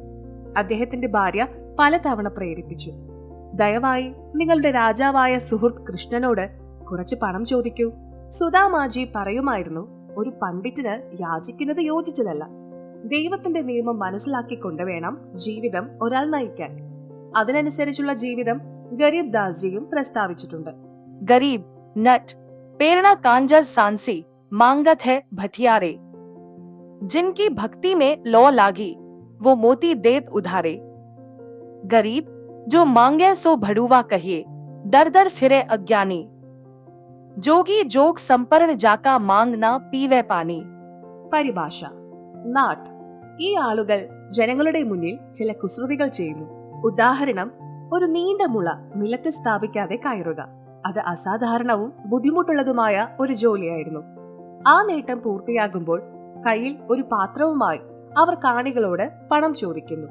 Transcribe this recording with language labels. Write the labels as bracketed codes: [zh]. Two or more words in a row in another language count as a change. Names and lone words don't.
[ml] അദ്ദേഹത്തിന്റെ ഭാര്യ പലതവണ പ്രേരിപ്പിച്ചു, ദയവായി നിങ്ങളുടെ രാജാവായ സുഹൃത്ത് കൃഷ്ണനോട് കുറച്ച് പണം ചോദിക്കൂ. സുധാമാജി പറയുമായിരുന്നു, ഒരു പണ്ഡിറ്റിന് യാചിക്കുന്നത് യോജിച്ചതല്ല. ദൈവത്തിന്റെ നിയമം മനസ്സിലാക്കിക്കൊണ്ട് വേണം ജീവിതം ഒരാൾ നയിക്കാൻ. അതിനനുസരിച്ചുള്ള ജീവിതം ഗരീബ് ദാസ്ജിയും പ്രസ്താവിച്ചിട്ടുണ്ട്. [hi] गरीब नट प्रेरणा कांजर सांसी मांगत है भथियारे, जिनकी भक्ति में लौ लागी वो मोती देत उधारे. गरीब जो मांगे सो भड़ुआ कहिए, दर दर फिरे अज्ञानी. जोगी जोग संपर्ण जाका मांग ना पीवे पानी. [ml] പരിഭാഷ. നാട്ട്. ഈ ആളുകൾ ജനങ്ങളുടെ മുന്നിൽ ചില കുസൃതികൾ ചെയ്യുന്നു. ഉദാഹരണം, ഒരു നീണ്ട മുള നിലത്ത് സ്ഥാപിക്കാതെ കയറുക. അത് അസാധാരണവും ബുദ്ധിമുട്ടുള്ളതുമായ ഒരു ജോലിയായിരുന്നു. ആ നേട്ടം പൂർത്തിയാകുമ്പോൾ കയ്യിൽ ഒരു പാത്രവുമായി അവർ കാണികളോട് പണം ചോദിക്കുന്നു.